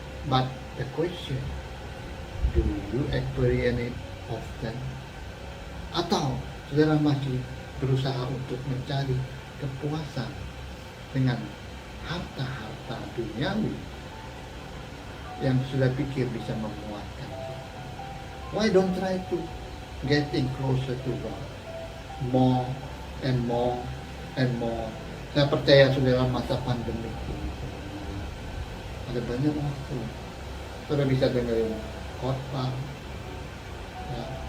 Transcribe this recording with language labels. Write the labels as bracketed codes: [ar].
[en] But the question, do you experience it often? [id] Atau saudara masih berusaha untuk mencari kepuasan dengan harta-harta duniawi yang sudah pikir bisa memuaskan kita? [en] Why don't try to getting closer to God, more and more and more. [id] Saya percaya saudara, masa pandemi ini ada banyak waktu saudara bisa dengerin khotbah, ya.